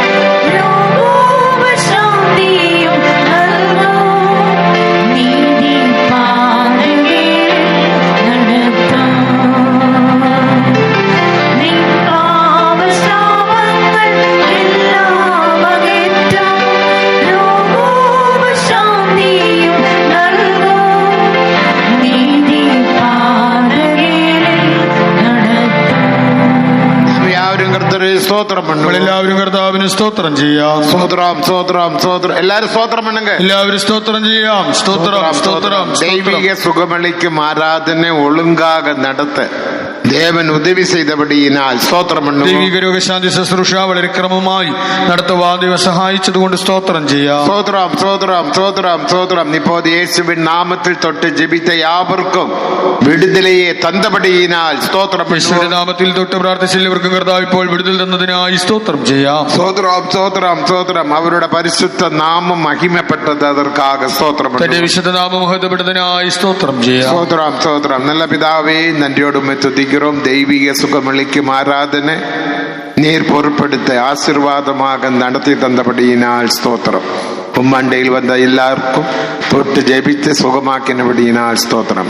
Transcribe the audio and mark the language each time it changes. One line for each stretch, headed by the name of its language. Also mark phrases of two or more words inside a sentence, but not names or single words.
Malayalam: രോഗോപശാന്തിയും നൽകും നീതി പാതയിൽ നടത്തും നിൻ പാപശാപങ്ങൾ എല്ലാം അകറ്റും രോഗോപശാന്തിയും നൽകും നീതി പാതയിൽ നടത്തും.
Tamil: எல்லாவரும் கர்த்தரை ஸ்தோத்திரம் பண்ணு.
Malayalam: നമ്മളെല്ലാവരും കർത്താവിന് സ്തോത്രം ചെയ്യാം.
Tamil: ஸ்தோத்திரம் ஸ்தோத்திரம் ஸ்தோத்திரம். எல்லாரும் ஸ்தோத்திரம் பண்ணுங்க.
Malayalam: എല്ലാവരും സ്തോത്രം ചെയ്യാം. സ്തോത്രം സ്തോത്രം
Tamil: தெய்வீக
Malayalam: സ്തോത്രം.
Tamil: சுகமளிக்கும் ஆராதனை ஒழுங்காக நடத்த தேவன் உதவி செய்தபடியினால் ஸ்தோத்திரம் பண்ணுவோம்.
Malayalam: ദൈവിക രോഗശാന്തി ശുശ്രൂഷ വളരെ ക്രമമായി നടത്തുവാൻ ദൈവം സഹായിച്ചതുകൊണ്ട് സ്തോത്രം ചെയ്യാം.
Tamil: ஸ்தோத்திரம் ஸ்தோத்திரம் ஸ்தோத்திரம் ஸ்தோத்திரம். இப்போது இயேசுவின் நாமத்தில் தொட்டு ஜெபித்த யாவருக்கும் விடுதலையை தந்தபடியினால் ஸ்தோத்திரம்
Malayalam: യേശുവിന്റെ
Tamil: பண்ணுவோம்.
Malayalam: നാമത്തിൽ തൊട്ട് പ്രാർത്ഥിച്ച എല്ലാവർക്കും കർത്താവ് ഇപ്പോൾ വിടുതൽ തന്നതിനായി സ്തോത്രം ചെയ്യാം.
Tamil: ஸ்தோத்திரம் ஸ்தோத்திரம் ஸ்தோத்திரம். அவருடைய பரிசுத்த நாமம் மகிமைப்பட்டது, அதற்காக ஸ்தோத்திரம்
Malayalam: തന്റെ
Tamil: பண்ணுவோம்.
Malayalam: വിശുദ്ധ നാമം മഹത്വപ്പെടുന്നതിനായി സ്തോത്രം ചെയ്യാം.
Tamil: ஸ்தோத்திரம் ஸ்தோத்திரம். நல்ல பிதாவே, நன்றியோடு உம்மை துதிக்கிறோம். தெய்வீக சுகமளிக்கும் ஆராதனை நீர் பொறுப்படுத்த ஆசீர்வாதமாக நடத்தி தந்தபடியினால் ஸ்தோத்திரம். உம்மண்டையில் வந்த எல்லாருக்கும் தொட்டு ஜெபித்து சுகமாக்கினபடியினால் ஸ்தோத்திரம்.